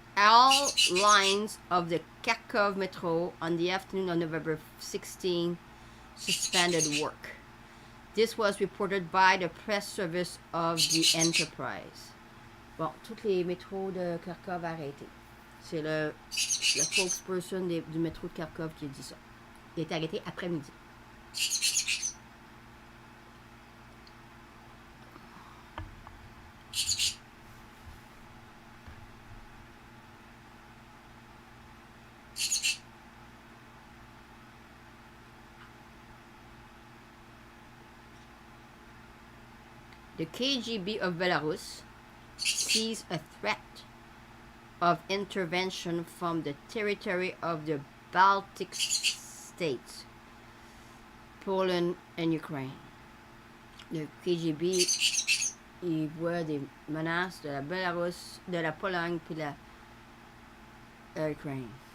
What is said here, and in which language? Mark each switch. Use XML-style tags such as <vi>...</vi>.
<en>All lines of the Kharkov metro on the afternoon of November 16 suspended work. This was reported by the press service of the Enterprise.</en> <fr>Bon, tous les métros de Kharkov arrêtés. C'est le spokesperson du métro de Kharkov qui a dit ça. Il a été arrêté après-midi.</fr> <en>The KGB of Belarus sees a threat of intervention from the territory of the Baltic states, Poland and Ukraine.</en> <fr>Le KGB, il voit des menaces de la Belarus, de la Pologne puis de la Ukraine.</fr>